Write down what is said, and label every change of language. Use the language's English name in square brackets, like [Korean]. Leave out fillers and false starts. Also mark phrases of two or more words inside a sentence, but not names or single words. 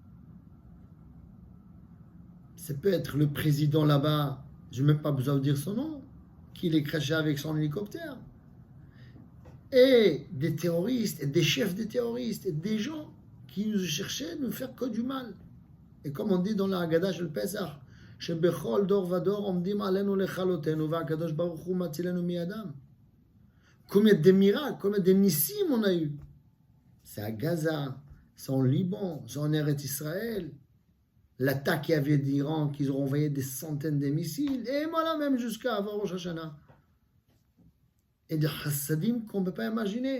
[French] Ça peut être le président là-bas, je n'ai même pas besoin de dire son nom, qui les crachait avec son hélicoptère. Et des terroristes, et des chefs de terroristes, et des gens qui nous cherchaient à nous faire que du mal. Et comme on dit dans la Haggadah [Hebrew] של פסח, שבכל דור ודור עומדים עלינו לכלותנו והקדוש ברוך הוא מצילנו מידם. [French] Combien de miracles, combien de nissim on a eu. C'est à Gaza, c'est en Liban, c'est en Eretz Israël. L'attaque qu'il y avait d'Iran, qu'ils ont envoyé des centaines de missiles, et voilà même jusqu'à avant Rosh Hashanah. Et des chassadim qu'on ne peut pas imaginer.